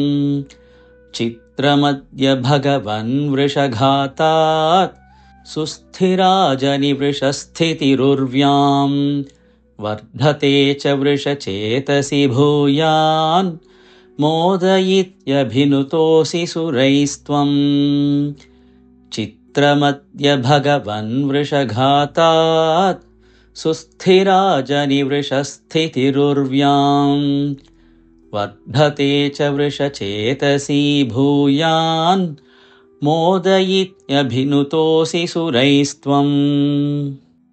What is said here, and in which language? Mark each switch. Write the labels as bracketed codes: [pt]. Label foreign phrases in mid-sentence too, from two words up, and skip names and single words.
[sa] ചിത്രമദ്യ ഭഗവൻ വൃഷഘാതാത്. സുസ്ഥിരാജനി വൃഷസ്ഥിതിരുർവ്യാം. വർദ്ധത്തെ ച വൃഷചേതസി ഭൂയാൻ. മോദ ഇത്യഭിനുതോസി സുരൈസ്ത്വം. चित्रमद्य भगवन्वृषघातात् सुस्थिराजनिवृषस्थितिरुर्व्याम् वर्धते च वृषचेतसी भूयान् मोदयित्यभिनुतोऽसि सुरैस्त्वम्।